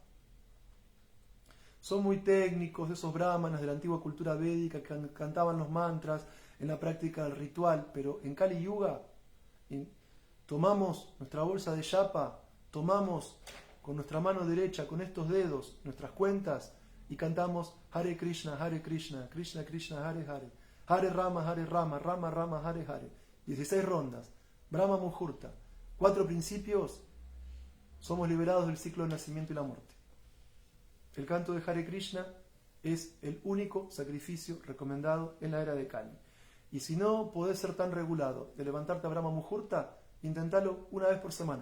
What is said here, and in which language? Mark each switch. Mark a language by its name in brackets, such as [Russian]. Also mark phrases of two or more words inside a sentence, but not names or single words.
[Spanish] Son muy técnicos esos brahmanas de la antigua cultura védica que cantaban los mantras en la práctica del ritual, pero en Kali Yuga tomamos nuestra bolsa de Japa, tomamos con nuestra mano derecha, con estos dedos, nuestras cuentas y cantamos [Sanskrit] Hare Krishna, Krishna Krishna, Hare Hare, Hare Rama, Rama Rama, Hare Hare. [Spanish] 16 rondas, [Sanskrit] Brahma Muhurta, [Spanish] 4 principios, somos liberados del ciclo del nacimiento y la muerte. El canto de Hare Krishna es el único sacrificio recomendado en la era de Kali. Y si no podés ser tan regulado de levantarte a [Sanskrit] Brahma Muhurta, [Spanish] intentalo una vez por semana.